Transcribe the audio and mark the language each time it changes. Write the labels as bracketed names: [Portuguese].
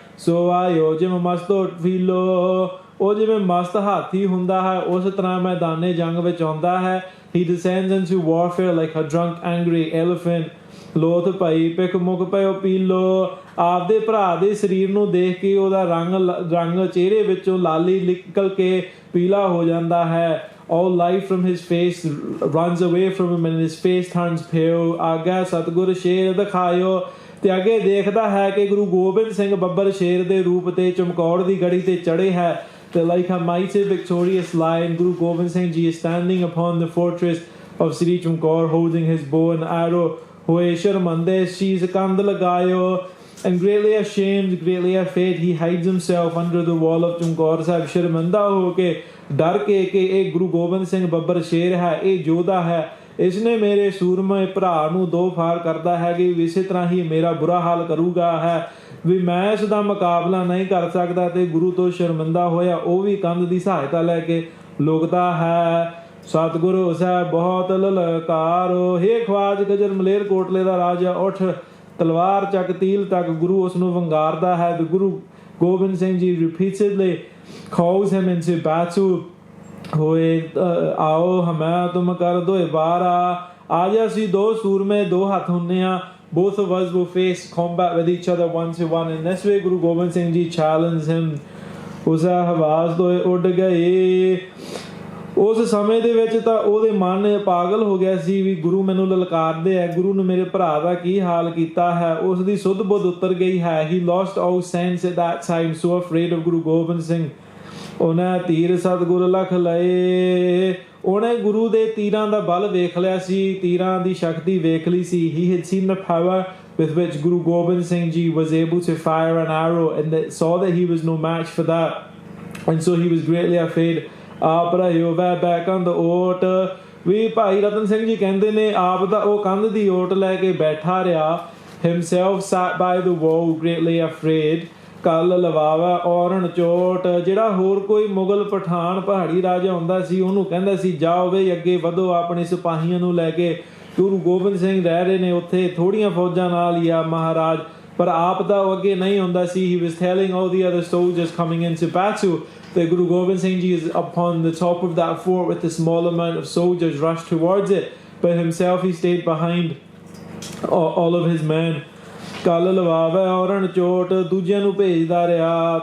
[Punjabi] ਸੋ ਆਇਓ ਜਿਵੇਂ ਮਸਤੋ ਫੀਲੋ, ਉਹ ਜਿਵੇਂ ਮਸਤ ਹਾਥੀ ਹੁੰਦਾ ਹੈ ਉਸ ਤਰ੍ਹਾਂ ਮੈਦਾਨੇ ਜੰਗ ਵਿੱਚ ਆਉਂਦਾ ਹੈ. [English] He descends into warfare like a drunk angry elephant. [Punjabi] ਲੋਥ ਪਈ ਪਿੱਖ ਮੁੱਖ ਪਇਓ ਪੀਲੋ. ਆਪਦੇ ਭਰਾ ਦੇ ਸਰੀਰ ਨੂੰ ਦੇਖ ਕੇ ਉਹਦਾ ਰੰਗ ਚਿਹਰੇ ਵਿੱਚੋਂ ਲਾਲੀ ਨਿਕਲ ਕੇ ਪੀਲਾ ਹੋ ਜਾਂਦਾ ਹੈ. [English] All life from his face runs away from him and his face turns pale. [Punjabi] ਆਗਾ ਸਤਿਗੁਰ ਸ਼ੇਰ ਦਿਖਾਇਓ. ਤੇ ਅੱਗੇ ਦੇਖਦਾ ਹੈ ਕਿ ਗੁਰੂ ਗੋਬਿੰਦ ਸਿੰਘ ਬੱਬਰ ਸ਼ੇਰ ਦੇ ਰੂਪ ਤੇ ਚਮਕੌਰ ਦੀ ਗੜੀ ਤੇ ਚੜੇ ਹੈ. [English] Like a mighty victorious lion, Guru Gobind Singh Ji is standing upon the fortress of Sri Chamkaur holding his bow and arrow. [Punjabi] Hoye sharmande shees kand lagayo. [English] And greatly ashamed, greatly afraid, he hides himself under the wall of Chamkaur Sahib. [Punjabi] ਸ਼ਰਮਿੰਦਾ ਹੋ ਕੇ ਡਰ ਕੇ ਕਿ ਇਹ ਗੁਰੂ ਗੋਬਿੰਦ ਸਿੰਘ ਬੱਬਰ ਸ਼ੇਰ ਹੈ, ਇਹ ਯੋਧਾ ਹੈ, ਇਸਨੇ ਮੇਰੇ ਸੂਰਮੇ ਭਰਾ ਨੂੰ 2 ਫਾਰ ਕਰਦਾ ਹੈ ਕਿ ਇਸੇ ਤਰ੍ਹਾਂ ਹੀ ਮੇਰਾ ਬੁਰਾ ਹਾਲ ਕਰੂਗਾ ਹੈ, ਵੀ ਮੈਂ ਇਸ ਦਾ ਮੁਕਾਬਲਾ ਨਹੀਂ ਕਰ ਸਕਦਾ. ਤੇ ਗੁਰੂ ਤੋਂ ਸ਼ਰਮਿੰਦਾ ਹੋਇਆ ਉਹ ਵੀ ਕੰਧ ਦੀ ਸਹਾਇਤਾ ਲੈ ਕੇ ਲੁਕਦਾ ਹੈ. ਸਤਿਗੁਰੂ ਸਾਹਿਬ ਬਹੁਤ ਲਲਕਾਰੋ. ਹੇ ਖਵਾਜ ਗਜਰ ਮਲੇਰ ਕੋਟਲੇ ਦਾ ਰਾਜਾ ਉੱਠ, ਤਲਵਾਰ ਚੱਕ ਤੀਲ ਤੱਕ. ਗੁਰੂ ਉਸ ਨੂੰ ਵੰਗਾਰਦਾ ਹੈ. [English] The Guru Gobind Singh Ji repeatedly calls him into battle. [Punjabi] ਹੋਏ ਆਓ ਹਮੈ ਤੁਮ ਕਰ ਦੋਏ ਬਾਰਾ. ਅੱਜ ਅਸੀਂ 2 ਸੂਰਮੇ 2 ਹੱਥ ਹੁੰਦੇ ਹਾਂ. [English] Both of us will face combat with each other 1-to-1. In this way Guru Gobind Singh Ji challenged him. [Punjabi] ਉਸਾ ਹਵਾਸ ਦੋਏ ਉੱਡ ਗਏ. ਉਸ ਸਮੇਂ ਦੇ ਵਿੱਚ ਤਾਂ ਉਹਦੇ ਮਨ ਪਾਗਲ ਹੋ ਗਿਆ ਸੀ ਵੀ ਗੁਰੂ ਮੈਨੂੰ ਲਲਕਾਰਦੇ ਹੈ, ਗੁਰੂ ਨੇ ਮੇਰੇ ਭਰਾ ਦਾ ਕੀ ਹਾਲ ਕੀਤਾ ਹੈ। ਉਸ ਦੀ ਸੁੱਧ ਬੁੱਧ ਉਤਰ ਗਈ ਹੈ। [English] He lost all sense at that time, so afraid of Guru Gobind Singh. [Punjabi] ਉਹਨੇ ਤੀਰ ਸਤਿਗੁਰ ਲਖ ਲਏ, ਉਹਨੇ ਗੁਰੂ ਦੇ ਤੀਰਾਂ ਦਾ ਬਲ ਵੇਖ ਲਿਆ ਸੀ, ਤੀਰਾਂ ਦੀ ਸ਼ਕਤੀ ਵੇਖ ਲਈ ਸੀ। [English] He had seen the power with which Guru Gobind Singh Ji was able to fire an arrow and saw that he was no match for that, and so he was greatly afraid. [Punjabi] ਆਪ ਰਹਿਓ ਬੈ ਬੈ ਕੰਧ ਓਟ, ਵੀ ਭਾਈ ਰਤਨ ਸਿੰਘ ਜੀ ਕਹਿੰਦੇ ਨੇ ਆਪ ਦਾ ਉਹ ਕੰਧ ਦੀ ਓਟ ਲੈ ਕੇ ਬੈਠਾ ਰਿਹਾ। [English] Himself sat by the wall greatly afraid. [Punjabi] ਕੱਲ ਲਵਾਵਾ ਔਰਨ ਚੋਟ, ਜਿਹੜਾ ਹੋਰ ਕੋਈ ਮੁਗਲ ਪਠਾਨ ਪਹਾੜੀ ਰਾਜਾ ਹੁੰਦਾ ਸੀ ਉਹਨੂੰ ਕਹਿੰਦਾ ਸੀ ਜਾਓ ਵੇ ਅੱਗੇ ਵਧੋ ਆਪਣੇ ਸਿਪਾਹੀਆਂ ਨੂੰ ਲੈ ਕੇ। ਗੁਰੂ ਗੋਬਿੰਦ ਸਿੰਘ ਰਹਿ ਰਹੇ ਨੇ ਉੱਥੇ, ਥੋੜ੍ਹੀਆਂ ਫੌਜਾਂ ਨਾਲ ਹੀ ਆ ਮਹਾਰਾਜ, ਪਰ ਆਪ ਦਾ ਉਹ ਅੱਗੇ ਨਹੀਂ ਹੁੰਦਾ ਸੀ। [English] He was telling all the other soldiers coming into battle that Guru Gobind Singh Ji is upon the top of that fort with a small amount of soldiers rushed towards it, but himself he stayed behind all of his men. [Punjabi] ਕੱਲ ਲਵਾਵੇ ਔਰਨ ਚੋਟ, ਦੂਜਿਆਂ ਨੂੰ ਭੇਜਦਾ ਰਿਹਾ।